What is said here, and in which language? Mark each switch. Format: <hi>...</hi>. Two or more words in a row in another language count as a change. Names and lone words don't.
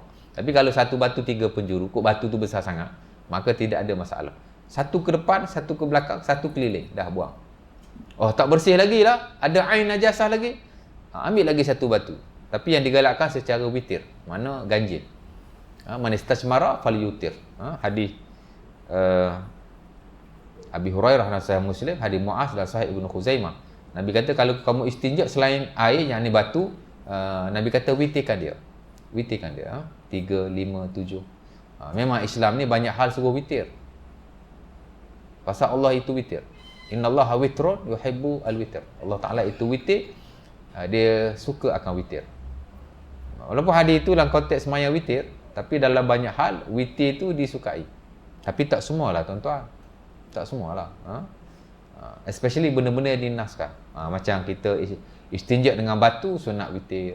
<ms>Tapi kalau 1 batu 3 penjuru, kok batu tu besar sangat, maka tidak ada masalah. 1 ke depan, 1 ke belakang, 1 keliling, dah buang. Oh, tak bersih lagi lah, ada</ms> <ar>ain najasah</ar> <ms>lagi, ambil lagi 1 batu. Tapi yang digalakkan secara witir, mana ganjil.</ms> <ar>Man istajmara falyutir.</ar> <ms>Hadis Abi Hurairah dan Sahih Muslim, hadis Muaz dan Sahih Ibnu Khuzaimah. Nabi kata kalau kamu istinja selain air yang ni batu, Nabi kata witirkan dia. Witirkan dia. 3, 5, 7. Memang Islam ni banyak hal suruh witir. Pasal Allah itu witir.</ms> <ar>Innallaha witrun yuhibbu al-witr.</ar> <ms>Allah Taala itu witir. Dia suka akan witir. Walaupun hadis itu dalam konteks sembahyang witir, tapi dalam banyak hal witir itu disukai. Tapi tak semualah tuan-tuan. Tak semualah. Especially benda-benda yang dinaskan. Macam kita istinja dengan batu, sunat witir.</ms>